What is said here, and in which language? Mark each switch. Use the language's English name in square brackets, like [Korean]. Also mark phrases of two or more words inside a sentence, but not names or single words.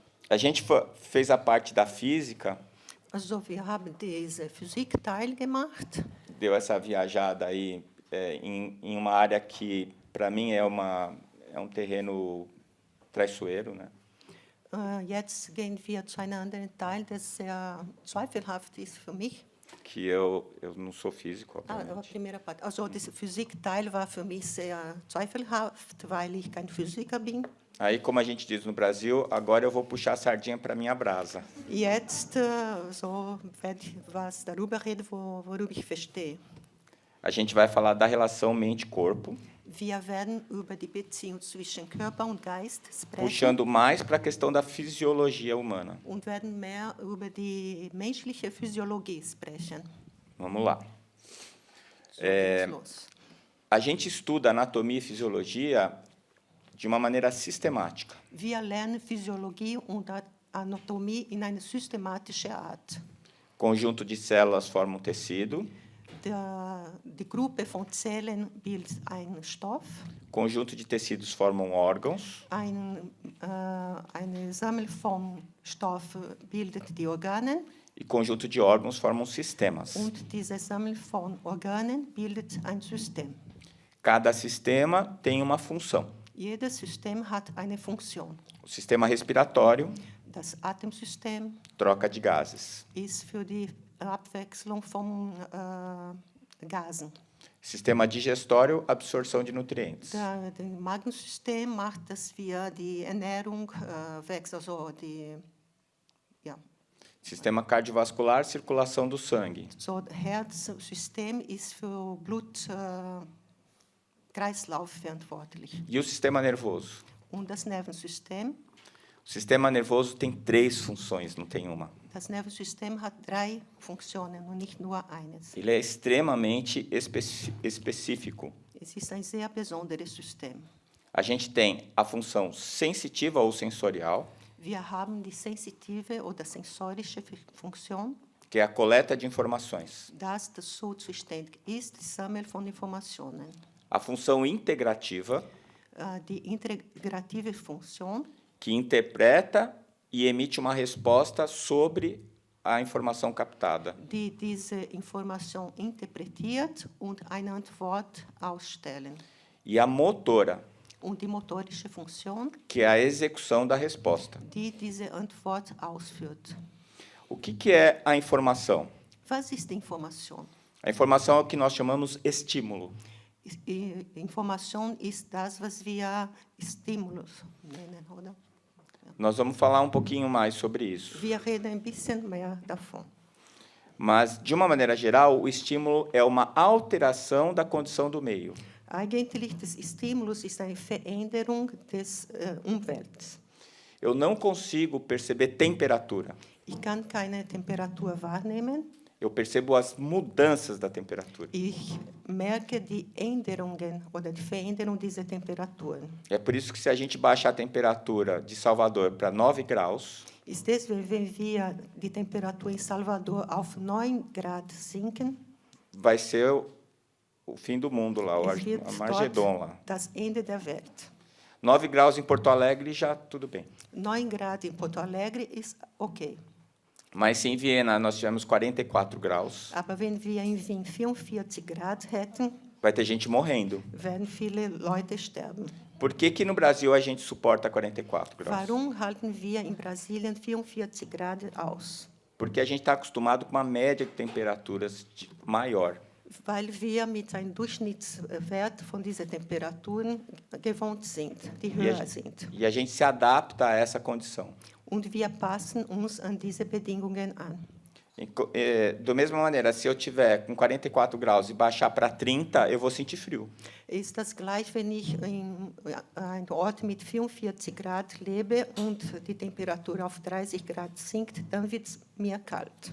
[Portuguese] A gente fez a parte da física, [German] Also wir haben diese Physikteil gemacht. [Portuguese] deu essa viajada aí em uma área que, para mim, é um terreno traiçoeiro, né? [German] Jetzt gehen wir zu einem anderen Teil, das sehr zweifelhaft ist für mich. [Portuguese] Que eu não sou físico, A obviamente. primeira parte. [German] Also das Physikteil war für mich sehr zweifelhaft, weil ich kein Physiker bin. [Portuguese] Aí, como a gente diz no Brasil, agora eu vou puxar a sardinha para minha brasa. [German] Jetzt so werde ich was darüber reden, worüber ich verstehe. [Portuguese] A gente vai falar da relação mente-corpo, [German] Wir werden über die Beziehung zwischen Körper und Geist sprechen [Portuguese] puxando mais para a questão da fisiologia humana. [German] und werden mehr über die menschliche Physiologie sprechen. [Portuguese] Vamos lá. [German] So geht's los. [Portuguese] A gente estuda anatomia e fisiologia de uma maneira sistemática. [German] Wir lernen Physiologie und Anatomie in einer systematischen Art. [Portuguese] Conjunto de células forma um tecido, [German] Die Gruppe von Zellen bildet einen Stoff, [Portuguese] conjunto de tecidos formam órgãos, [German] eine Sammel von Stoff bildet die Organe [Portuguese] e conjunto de órgãos formam sistemas. [German] und diese Sammel von Organen bildet ein System. [Portuguese] Cada sistema tem uma função. [German] Jedes System hat eine Funktion. [Portuguese] O sistema respiratório, [German] Das Atemsystem [Portuguese] troca de gases. [German] ist für die Abwechslung von Gasen. [Portuguese] Sistema digestório, absorção de nutrientes. [German] Das Magensystem macht, dass wir die Ernährung wechseln, also ja. [Portuguese] Sistema cardiovascular, circulação do sangue. [German] So, das Herzsystem ist für Blutkreislauf verantwortlich. [Portuguese] E o sistema nervoso? [German] Und das Nervensystem, [Portuguese] O sistema nervoso tem 3 funções, não tem uma. [German] das Nervensystem hat 3 Funktionen und nicht nur eines. [Portuguese] Ele é extremamente específico. [German] Es ist ein sehr besonderes System. [Portuguese] A gente tem a função sensitiva ou sensorial, [German] Wir haben die sensitive oder sensorische Funktion, [Portuguese] que é a coleta de informações. [German] das dazu zuständig ist, die Sammel von Informationen. [Portuguese] A função integrativa, [German] Die integrative Funktion, [Portuguese] que interpreta e emite uma resposta sobre a informação captada. [German] die diese Information interpretiert und eine Antwort ausstellen. [Portuguese] E a motora, [German] Und die motorische Funktion, [Portuguese] que é a execução da resposta. [German] die diese Antwort ausführt. [Portuguese] O que é a informação? [German] Was ist Information? [Portuguese] A informação é o que nós chamamos estímulo. [German] Information ist das, was wir Stimulus nennen, oder? [Portuguese] Nós vamos falar um pouquinho mais sobre isso. [German] Wir reden ein bisschen mehr davon. [Portuguese] Mas, de uma maneira geral, o estímulo é uma alteração da condição do meio. [German] Eigentlich des Stimulus ist eine Veränderung des Umwelts. [Portuguese] Eu não consigo perceber temperatura. [German] Ich kann keine Temperatur wahrnehmen. [Portuguese] Eu percebo as mudanças da temperatura. [German] Ich merke die Änderungen oder die Veränderung dieser Temperaturen. [Portuguese] É por isso que, se a gente baixar a temperatura de Salvador para 9 graus, [German] Ist deswegen, wenn wir die Temperatur in Salvador auf 9 Grad sinken, [Portuguese] vai ser o fim do mundo lá, o [German] es wird [Portuguese] Armagedon lá. [German] dort das Ende der Welt. [Portuguese] 9 graus em Porto Alegre, já tudo bem. [German] 9 Grad in Porto Alegre ist okay. [Portuguese] Mas se em Viena nós tivemos 44 graus, [German] Aber wenn wir in Wien 44 Grad hätten, [Portuguese] vai ter gente morrendo. [German] werden viele Leute sterben. [Portuguese] Por que no Brasil a gente suporta 44 graus? [German] Warum halten wir in Brasilien 44 Grad aus? [Portuguese] Porque a gente está acostumado com uma média de temperaturas maior. [German] Weil wir mit einem Durchschnittswert von diesen Temperaturen gewohnt sind, die höher sind. [Portuguese] E a gente se adapta a essa condição. [German] Und wir passen uns an diese Bedingungen an. [Portuguese] Da mesma maneira, se eu tiver com 44 graus e baixar para 30, eu vou sentir frio. [German] Ist das gleich, wenn ich in einem Ort mit 44 Grad lebe und die Temperatur auf 30 Grad sinkt, dann wird es mir kalt.